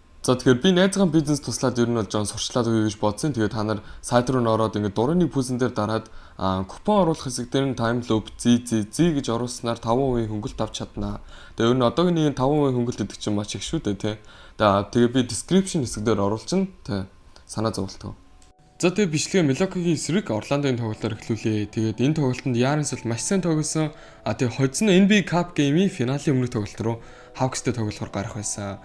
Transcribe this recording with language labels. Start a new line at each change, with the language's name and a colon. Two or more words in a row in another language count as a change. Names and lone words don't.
Mongolian: За тэгэхээр би найзгаан бизнес туслаад ер нь бол жоон сурчлаад өгье гэж бодсон. Тэгээд та нар сайт руу ороод ингээд дурны пүүсэн дээр дараад купон оруулах хэсэг дээр нь time loop ZZZ гэж оруулснаар 5% хөнгөлт авч чаднаа. Тэгээд ер нь одоогийн 5% хөнгөлт гэдэг чинь маш их шүү дээ тий. Тэгээд би description хэсэг дээр оруулчихна тий. Санаа зовлтгоо. За тэгээд бичлэгээ Milwaukee-гийн эсрэг Орландогийн тоглолтоор эхлүүлээ. Тэгээд энэ тоглолтод Giannis бол маш сайн тоглосон. Тэгээд хоцсон NBA Cup game-ийн финалийн өмнөх тоглолт руу Hawks-тэй тоглохоор гарах байсан.